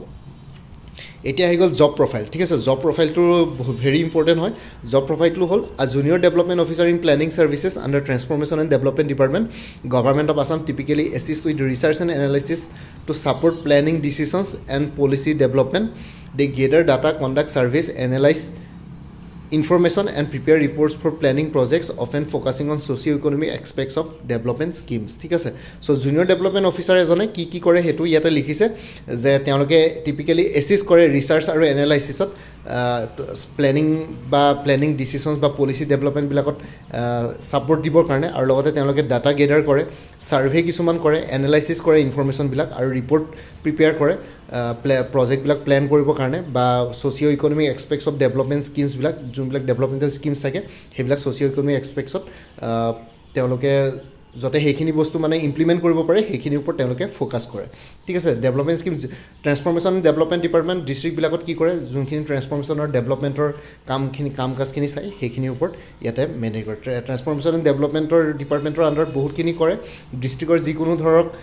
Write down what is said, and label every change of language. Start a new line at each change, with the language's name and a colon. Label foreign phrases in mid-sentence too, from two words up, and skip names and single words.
Assamese: এতিয়া আহি গ'ল
English: job profile
Assamese: ঠিক আছে
English: job profile very important
Assamese: হয়
English: job profile
Assamese: হ'ল
English: junior development officer in planning services under Transformation and Development Department Government of Assam typically assist with research and analysis to support planning decisions and policy development they gather data conduct survey analyze information and prepare reports for planning projects often focusing on socio-economic aspects of development schemes
Assamese: ঠিক আছে সো জুনিয়ৰ ডেভেলপমেণ্ট অফিচাৰ এজনে কি কৰে হেতু ইয়াতে লিখিছে যে তেওঁলোকে টিপিক্যালি এসিষ্ট কৰে ৰিসাৰ্চ আৰু এনালাইসিছত
English: planning decisions
Assamese: বা
English: policy development
Assamese: বিলাকত সাপোর্ট দিবৰ কাৰণে আৰু লগতে তেওঁলোকে
English: data gather
Assamese: কৰে সাৰ্ভে কিছুমান কৰে এনালাইসিস কৰে ইনফৰমেশন বিলাক আৰু
English: report prepare
Assamese: কৰে প্ৰজেক্ট বিলাক প্ল্যান কৰিবৰ কাৰণে বা
English: socio economic aspects of development schemes
Assamese: বিলাক যোনবিলাক
English: developmental schemes
Assamese: থাকে সেইবিলাক
English: socio economic aspects
Assamese: তেওঁলোকে যতে সেইখিনি বস্তু মানে ইমপ্লিমেন্ট কৰিব পাৰে সেইখিনিৰ ওপৰত তেওঁলোকে ফোকাস কৰে ঠিক আছে
English: development scheme transformation development department district
Assamese: বিলাকত কি কৰে যোনখিনি ট্ৰান্সফৰমেশ্যন আৰু ডেভেলপমেন্টৰ কামকাজখিনি চাই সেইখিনিৰ ওপৰত ইয়াতে মেনেজ কৰে
English: transformation and development department
Assamese: আণ্ডাৰত বহুতখিনি কৰে ডিস্ট্ৰিক্টৰ যিকোনো ধৰক